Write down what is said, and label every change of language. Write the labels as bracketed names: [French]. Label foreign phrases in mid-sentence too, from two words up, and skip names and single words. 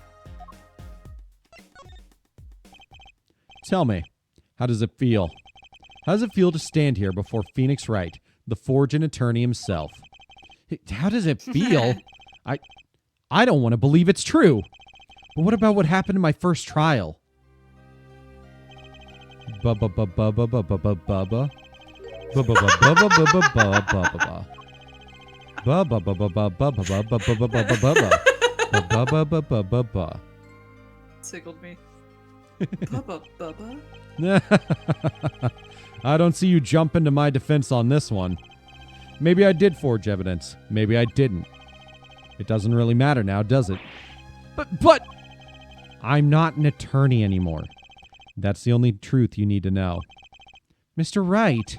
[English] Tell me, how does it feel? How does it feel to stand here before Phoenix Wright, the forging attorney himself? How does it feel? I don't want to believe it's true. But what about what happened in my first trial? Bubba bubba bubba bubba bubba. Bubba bubba bubba bubba bubba. Bubba bubba bubba bubba bubba bubba bubba bubba bubba. Tickled me. Bubba bubba. I don't see you jump into my defense on this one. Maybe I did forge evidence. Maybe I didn't. It doesn't really matter now, does it? But I'm not an attorney anymore. That's the only truth you need to know. Mr. Wright.